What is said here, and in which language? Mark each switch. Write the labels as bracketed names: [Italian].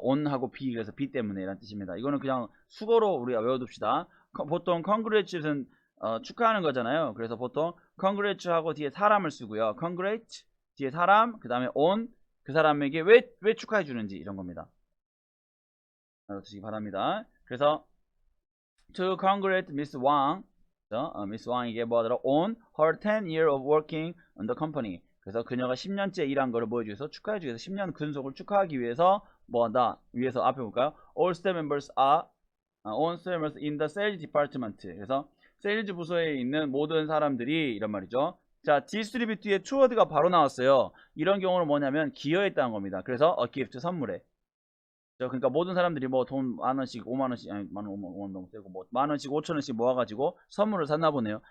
[Korean] on하고 B, 그래서 B 때문에 라는 뜻입니다. 이거는 그냥 수거로 우리가 외워둡시다. 보통 congrats는 축하하는 거잖아요. 그래서 보통 congrats하고 뒤에 사람을 쓰고요. congrats 뒤에 사람, 그 다음에 on 그 사람에게 왜 축하해 주는지 이런 겁니다. 알아두시기 바랍니다. 그래서 [English] to congratulate Miss Wang, [Korean] Miss Wang에게 뭐하더라? [English] on her 10 year of working on the company. [Korean] 그래서 그녀가 10년째 일한 거를 보여주기 위해서 축하해주기 위해서 10년 근속을 축하하기 위해서 뭐한다? 위해서 앞에 볼까요? [English] All staff members are all staff members in the sales department. [Korean] 그래서 세일즈 부서에 있는 모든 사람들이 이런 말이죠. 자, 디스트리뷰트의 투워드가 바로 나왔어요. 이런 경우는 뭐냐면 기여했다는 겁니다. 그래서 a gift 선물에. 그러니까 모든 사람들이 뭐 돈 만원씩 5만원씩 아니 만원 5만 너무 세고 뭐 만원씩 5천원씩 모아가지고 선물을 샀나 보네요.